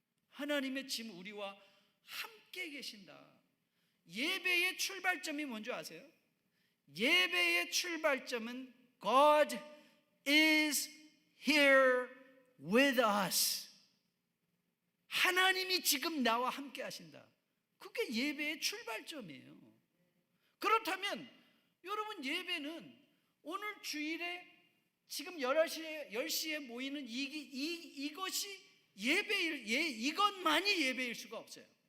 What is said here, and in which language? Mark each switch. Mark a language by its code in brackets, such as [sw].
[ko] 하나님의 지금 우리와 함께 계신다. 예배의 출발점이 뭔지 아세요? 예배의 출발점은 [en] God is here with us. [ko] 하나님이 지금 나와 함께 하신다. 그게 예배의 출발점이에요. 그렇다면 여러분, 예배는 오늘 주일에 지금 10시에 모이는 이것이 이것만이 예배일 수가 없어요.